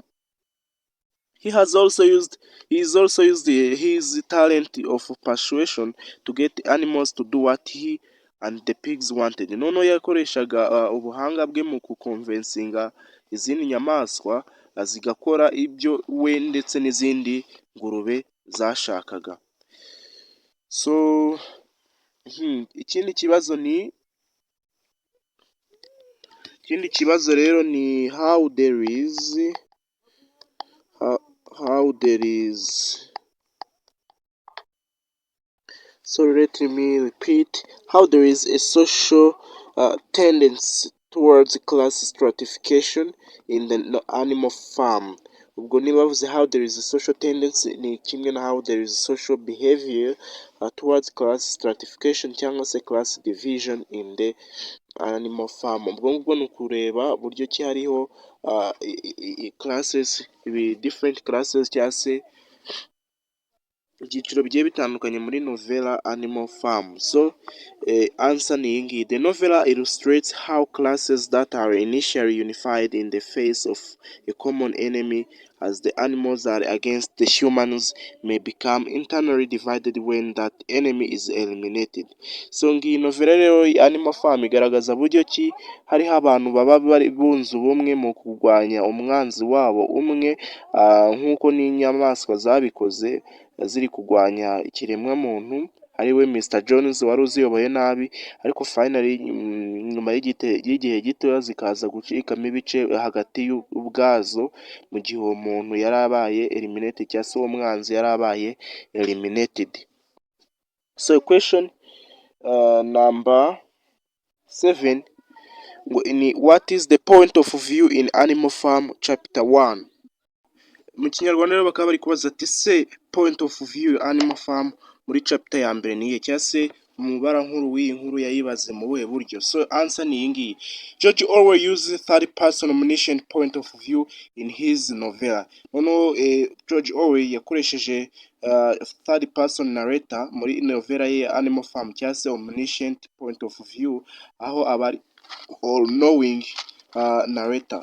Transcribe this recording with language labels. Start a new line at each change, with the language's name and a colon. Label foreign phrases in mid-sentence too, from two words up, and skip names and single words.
English: He is also used his talent of persuasion to get animals to do what he and the pigs wanted.
Kinyarwanda: Noneho yakoreshaga ubuhanga bwe mu kukonvensinga izindi nyamaswa zigakora ibyo we ndetse n'izindi ngurube zashakaga.
English: So
Kinyarwanda: ikindi kibazo rero ni
English: how there is so let me repeat, how there is a social tendency towards class stratification in the animal farm.
Kinyarwanda: Ubwo niba bavuze
English: how there is a social tendency
Kinyarwanda: ni kimwe na
English: how there is social behavior towards class stratification
Kinyarwanda: cyangwa se
English: class division in the animal farm.
Kinyarwanda: Ubwo ngubwo ni ukureba buryo ki hariho
English: classes, different classes
Kinyarwanda: cyangwa se ibyiciro bigiye bitandukanye muri novella Animal Farm. So answer ni iyi ngiyi.
English: The novella illustrates how classes that are initially unified in the face of a common enemy as the animals are against the humans may become internally divided when that enemy is eliminated.
Kinyarwanda: So ngiyi novella rero Animal Farm igaragaza buryo ki hariho abantu baba bari bunze ubumwe mu kurwanya umwanzi wabo umwe, nk'uko n'inyamaswa zabikoze ziri kurwanya ikiremwa muntu ariwe Mr Jones wari uziyoboye nabi, ariko finally nyuma y'igihe gito zikaza gucikamo ibice hagati ubwazo mu gihe uwo muntu yari abaye eliminated cyangwa se uwo mwanzi yari abaye eliminated.
English: So question number 7 ni what is the point of view in Animal Farm chapter 1.
Kinyarwanda: Mu kinyarwanda rero bakaba bari kubaza ati se
English: point of view
Kinyarwanda: Animal Farm muri chapter ya mbere niye cyangwa se umubara nkuru w'iyi nkuru yayibaze mu buhe buryo. So answer ni iyi ngiyi.
English: George Orwell uses third person omniscient point of view in his novella.
Kinyarwanda: Noneho George Orwell yakoresheje
English: third person narrator
Kinyarwanda: muri novella ye Animal Farm cyangwa se
English: omniscient point of view,
Kinyarwanda: aho abari
English: all knowing narrator.